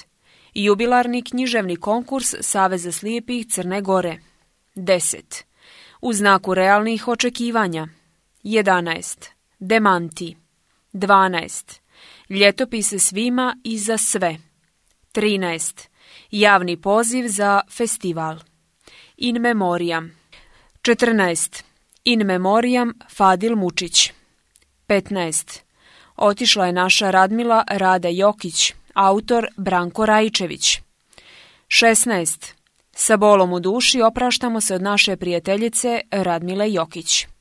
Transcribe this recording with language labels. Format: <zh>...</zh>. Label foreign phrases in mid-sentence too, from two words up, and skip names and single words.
<sr>Jubilarni književni konkurs Saveza slijepih Crne Gore. 10. U znaku realnih očekivanja. 11. Demanti. 12. Ljetopise svima i za sve. 13. Javni poziv za festival.</sr> <la>In memoriam. 14. In memoriam Fadil Mučić. 15.</la> <sr>Otišla je naša Radmila Rada Jokić, autor Branko Raičević. 16. Sa bolom u duši opraštamo se od naše prijateljice Radmile Jokić.</sr>